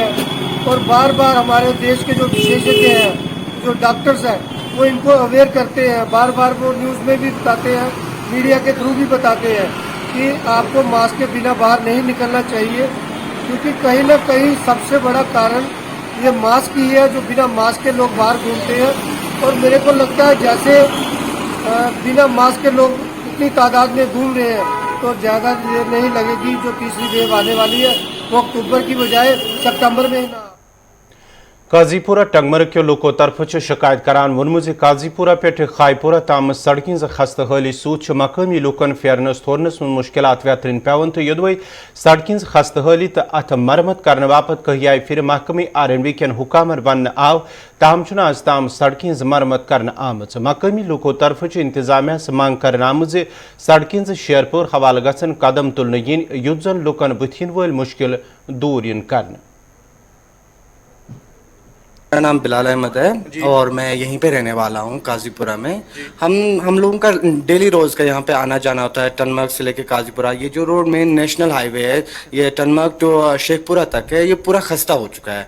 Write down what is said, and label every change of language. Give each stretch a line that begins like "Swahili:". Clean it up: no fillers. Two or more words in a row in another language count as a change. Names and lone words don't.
Hindi: और बार बार हमारे देश के जो विशेषज्ञ हैं, जो डॉक्टर्स हैं, वो इनको अवेयर करते हैं, बार बार वो न्यूज़ में भी बताते हैं, मीडिया के थ्रू भी बताते हैं कि आपको मास्क के बिना बाहर नहीं निकलना चाहिए, क्योंकि कहीं ना कहीं सबसे बड़ा कारण ये मास्क ही है, जो बिना मास्क के लोग बाहर घूमते हैं। और मेरे को लगता है जैसे बिना मास्क के लोग इतनी तादाद में घूम रहे हैं तो ज़्यादा देर नहीं लगेगी जो तीसरी वेव आने वाली है वो अक्टूबर की बजाय सितंबर में ना।
Kashmiri: काजीपुरा टंगमर के लोको तरफ शिकायत करान वोनमु काजीपुरा पे खाईपुरा ताम सड़कें खस्त हाली सूद मकामी लूकन फेरनस थोरनस में मुश्किलात व्यतरन पेवन तो युदवे सड़कें खस्त हाली तो अथ मरम्मत करने बापत कहियाई फिर महकमी RNB कन हुकामर वन आव ताम आज ताम सड़कें मरम्मत करने आम मकामी लूको तरफ इंतजामिया मांग कर आम सड़कें शेरपुर हवाल गसन कदम तुलन yin युथ जन लूकन बुथिन वल मुश्किल दूर yin कर।
Hindi: मेरा नाम बिलाल अहमद है और मैं यहीं पे रहने वाला हूँ काजीपुरा में। हम लोगों का डेली रोज़ का यहाँ पे आना जाना होता है टनमर्ग से लेके काजीपुरा। ये जो रोड
English: main national highway
Hindi: है, ये टनमर्ग तो शेखपुरा तक है, ये पूरा खस्ता हो चुका है।